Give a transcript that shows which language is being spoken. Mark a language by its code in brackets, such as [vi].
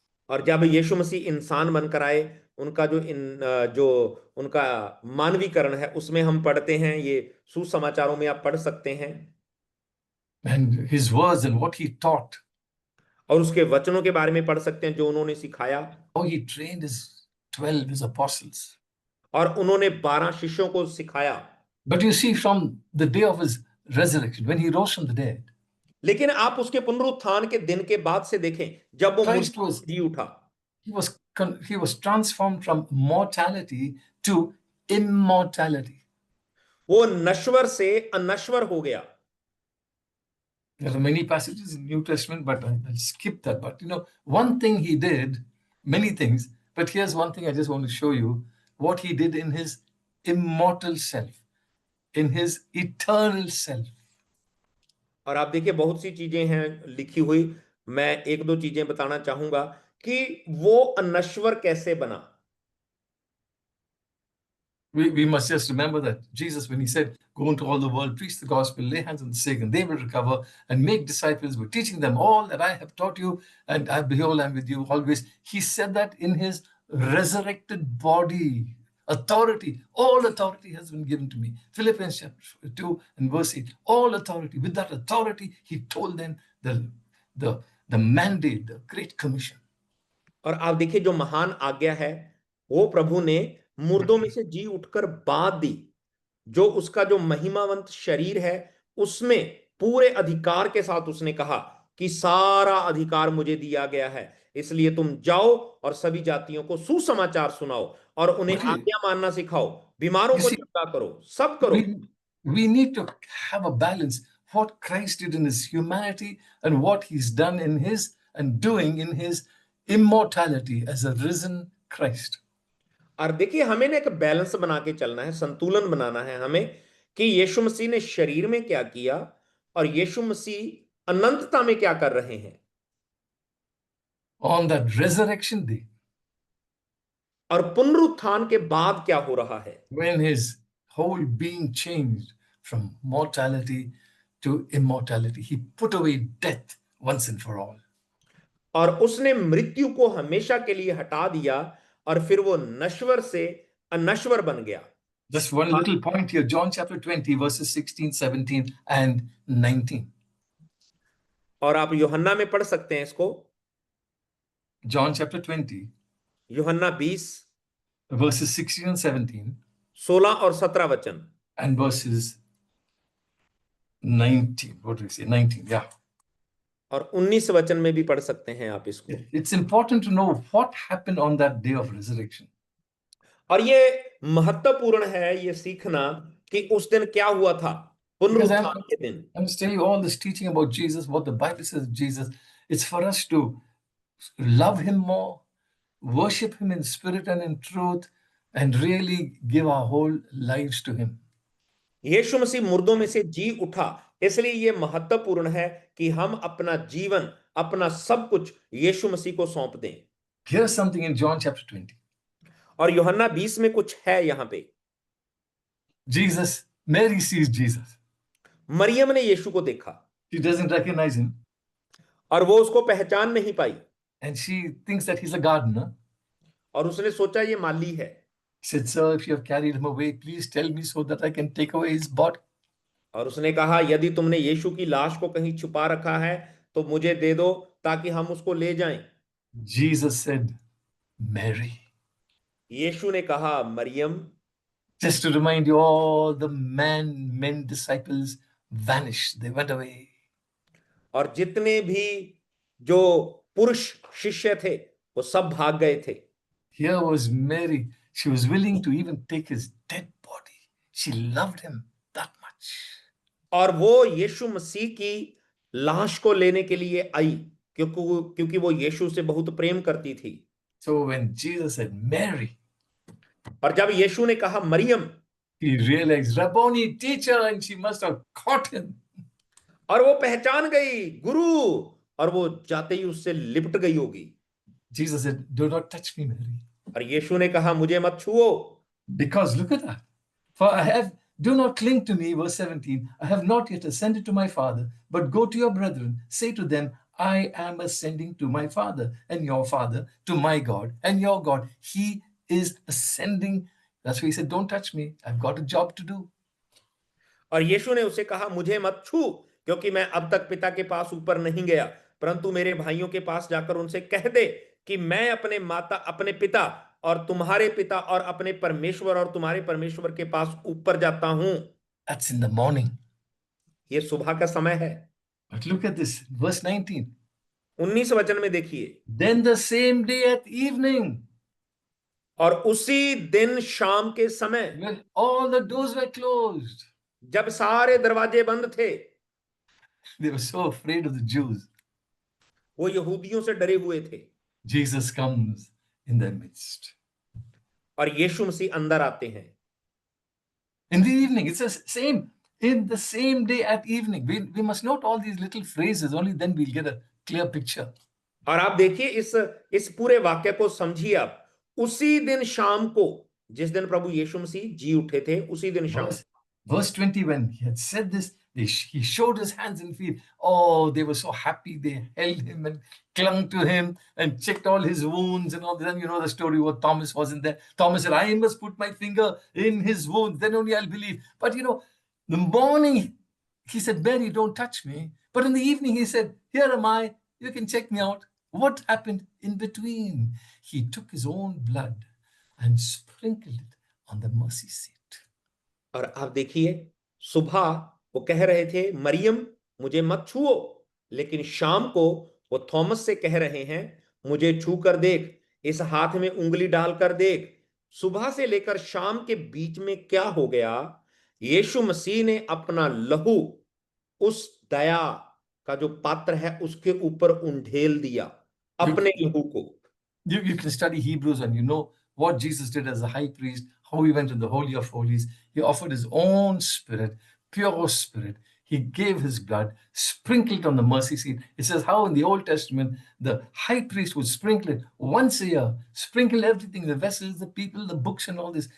[hi] और जब यीशु मसीह इंसान बनकर आए, उनका जो उनका मानवीकरण है उसमें हम पढ़ते हैं, ये सुसमाचारों में आप पढ़ सकते हैं। [en] And his words and what he taught. [hi] और उसके वचनों के बारे में पढ़ सकते हैं जो उन्होंने सिखाया। [en] How he trained his 12 his apostles. [hi] और उन्होंने 12 शिष्यों को सिखाया। [en] But you see, from the day of his resurrection, when he rose from the dead, [hi] लेकिन आप उसके पुनरुत्थान के दिन के बाद से देखें, जब वो जी उठा, [en] he was transformed from mortality to immortality. [hi] वो नश्वर से अनश्वर हो गया। [en] There are many passages in New Testament, but I'll skip that. But one thing he did, many things, but here's one thing I just want to show you. what he did in his immortal self, in his eternal self. [hi] और आप देखिए बहुत सी चीजें हैं लिखी हुई, मैं एक दो चीजें बताना चाहूंगा कि वो अनश्वर कैसे बना। [en] We must just remember that Jesus, when he said, go into all the world, preach the gospel, lay hands on the sick, and they will recover, and make disciples, we're teaching them all that I have taught you, and behold, I'm with you always. He said that in his resurrected body. Authority, all authority has been given to me. Philippians chapter 2 and verse 8, all authority. With that authority, he told them the mandate, the Great Commission. [hi] और आप देखिए जो महान आज्ञा है वो प्रभु ने मुर्दों में से जी उठकर बाद दी। जो उसका जो महिमावंत शरीर है उसमें पूरे अधिकार के साथ उसने कहा कि सारा अधिकार मुझे दिया गया है, इसलिए तुम जाओ और सभी जातियों को सुसमाचार सुनाओ और उन्हें आज्ञा मानना सिखाओ, बीमारों को चंगा करो, सब करो। [en] We need to have a balance. What Christ did in his humanity and what he's done in his and doing in his immortality as a risen Christ. [hi] और देखिए हमें ना एक बैलेंस बना के चलना है, संतुलन बनाना है हमें कि यीशु मसीह ने शरीर में क्या किया और यीशु मसीह अनंतता में क्या कर रहे हैं। [en] On that resurrection day, [hi] और पुनरुत्थान के बाद क्या हो रहा है, [en] when his whole being changed from mortality to immortality, he put away death once and for all. [hi] और उसने मृत्यु को हमेशा के लिए हटा दिया और फिर वो नश्वर से अनश्वर बन गया। [en] Just one little point here, John chapter 20 verses 16, 17 and 19. [hi] और आप यूहन्ना में पढ़ सकते हैं इसको, [en] John chapter 20 [hi] यूहन्ना 20 [en] verses 16 and 17 [hi] 16 और 17 वचन [en] and verses 19. What do we say? 19, yeah. [hi] और 19 वचन में भी पढ़ सकते हैं आप इसको। [en] It's important to know what happened on that day of resurrection. [hi] और ये महत्वपूर्ण है ये सीखना कि उस दिन क्या हुआ था, पुनरुत्थान के दिन। [en] I'm just telling you all this teaching about Jesus, what the Bible says of Jesus. It's for us to love him more, worship him in spirit and in truth, and really give our whole lives to him. [hi] यीशु मसीह मुर्दों में से जी उठा, इसलिए ये महत्वपूर्ण है कि हम अपना जीवन, अपना सब कुछ यीशु मसीह को सौंप दें। [en] Here's something in John chapter 20. [hi] और यूहन्ना 20 में कुछ है यहां पे। [en] Mary sees Jesus. [hi] मरियम ने यीशु को देखा। [en] She doesn't recognize him. [hi] और वो उसको पहचान नहीं पाई। [en] And she thinks that he's a gardener. [hi] और उसने सोचा ये माली है। [en] She said, sir, if you have carried him away, please tell me so that I can take away his body. [hi] और उसने कहा यदि तुमने यीशु की लाश को कहीं छुपा रखा है तो मुझे दे दो ताकि हम उसको ले जाएं। [en] Jesus said, Mary. [hi] यीशु ने कहा Maryam. [en] Just to remind you, all the men disciples vanished. They went away. [hi] और जितने भी जो पुरुष शिष्य थे वो सब भाग गए थे। [en] Here was Mary. She was willing to even take his dead body. She loved him that much. [hi] और वो यीशु मसीह की लाश को लेने के लिए आई क्योंकि वो यीशु से बहुत प्रेम करती थी। [en] So when Jesus said Mary, [hi] और जब यीशु ने कहा Maryam, [en] he realized Rabboni, teacher, and she must have caught him. [hi] और वो पहचान गई गुरु, और वो जाते ही उससे लिपट गई होगी। [en] Jesus said, do not touch me, Mary. [hi] और यीशु ने कहा मुझे मत छुओ। [en] Because look at that. For do not cling to me, verse 17. I have not yet ascended to my Father, but go to your brethren, say to them, I am ascending to my Father and your Father, to my God and your God. He is ascending. That's why he said, don't touch me. I've got a job to do. [hi] और यीशु ने उसे कहा मुझे मत छू, क्योंकि मैं अब तक पिता के पास ऊपर नहीं गया, परंतु मेरे भाइयों के पास जाकर उनसे कह दे कि मैं अपने पिता और तुम्हारे पिता और अपने परमेश्वर और तुम्हारे परमेश्वर के पास ऊपर जाता हूं। [en] That's in the morning. [hi] ये सुबह का समय है। [en] But look at this, verse 19. [hi] 19 वचन में देखिए, [en] Then the same day at evening, [hi] और उसी दिन शाम के समय, [en] when all the doors were closed, [hi] जब सारे दरवाजे बंद थे, [en] they were so afraid of the Jews. [hi] वो यहूदियों से डरे हुए थे। [en] Jesus comes in their midst. [hi] और यीशु मसीह अंदर आते हैं। [en] In the evening, it says same. In the same day at evening. We must note all these little phrases, only then we'll get a clear picture. [hi] और आप देखिए इस पूरे वाक्य को समझिए आप। उसी दिन शाम को, जिस दिन प्रभु यीशु मसीह जी उठे थे, उसी दिन शाम। [en] Verse 20, when he had said this, he showed his hands and feet. Oh, they were so happy. They held him and clung to him and checked all his wounds and all that. And you know the story where Thomas wasn't there. Thomas said, I must put my finger in his wounds, then only I'll believe. But you know, the morning, he said, Mary, don't touch me. But in the evening, he said, here am I. You can check me out. What happened in between? He took his own blood and sprinkled it on the mercy seat. [hi] और आप देखिए, सुबह वो कह रहे थे, मरियम मुझे मत छुओ, लेकिन शाम को वो थॉमस से कह रहे हैं, मुझे छू कर देख, इस हाथ में उंगली डालकर देख। सुबह से लेकर शाम के बीच में क्या हो गया? यीशु मसीह ने अपना लहू उस दया का जो पात्र है उसके ऊपर उंडेल दिया, अपने लहू को। [en] You can study Hebrews and you know what Jesus did as a high priest, how he went in the Holy of Holies. He offered his own spirit, pure spirit. He gave his blood, sprinkled on the mercy seat. It says how in the Old Testament, the high priest would sprinkle it once a year, sprinkle everything, the vessels, the people, the books and all this.